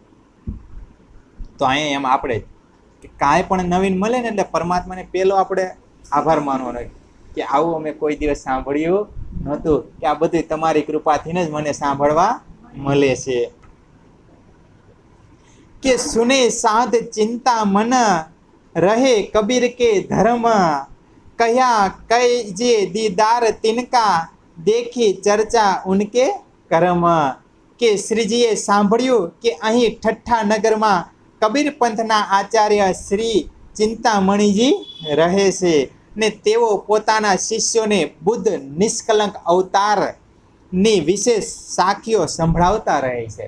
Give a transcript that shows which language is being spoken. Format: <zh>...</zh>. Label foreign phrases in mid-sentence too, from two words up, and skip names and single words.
<gu>તો અહીંયા એમ આપણે કાંઈ પણ નવીન મળે ને એટલે પરમાત્માને પહેલો આપણે આભાર માનવાનો કે આવું અમે કોઈ દિવસ સાંભળ્યું નહોતું, કે આ બધું તમારી કૃપાથી જ મને સાંભળવા મળે છે.</gu> <hi>के सुने साध चिंता मन रहे कबीर के धर्म, कह्या कई जे दीदार तिनका देखी चर्चा उनके कर्म।</hi> <gu>કે શ્રીજીએ સાંભળ્યું કે અહીં ઠઠ્ઠા નગરમાં કબીર પંથના આચાર્ય શ્રી ચિંતામણીજી રહે છે ને તેઓ પોતાના શિષ્યોને બુદ્ધ નિષ્કલંક અવતારની વિશેષ સાખીઓ સંભળાવતા રહે છે.</gu>